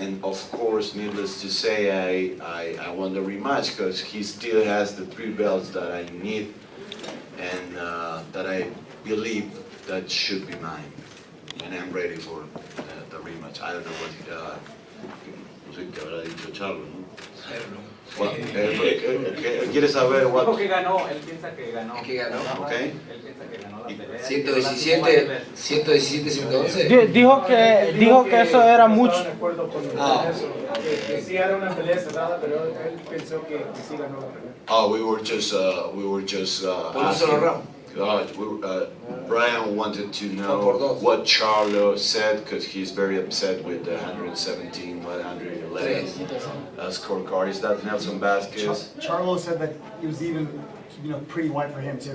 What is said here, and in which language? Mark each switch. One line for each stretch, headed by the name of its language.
English: And of course, needless to say, I won the rematch because he still has the 3 belts that I need and that I believe that should be mine, and I'm ready for the rematch. I don't know what
Spanish: no sé qué habrá dicho Charlo, ¿no?
English: I don't know.
Spanish: ¿Quieres saber what? Dijo que ganó, él piensa que ganó. ¿Qué ganó?
English: Okay.
Spanish: Él piensa que ganó la pelea. 117, 111. Dijo que eso era mucho. Que sí era una pelea cerrada, pero él pensó que sí ganó la pelea.
English: Oh, we were just asking. Brian wanted to know what Charlo said because he's very upset with the 117, 111 scorecard. Is that Nelson Vasquez? Charlo said that it was even, pretty wide for him too.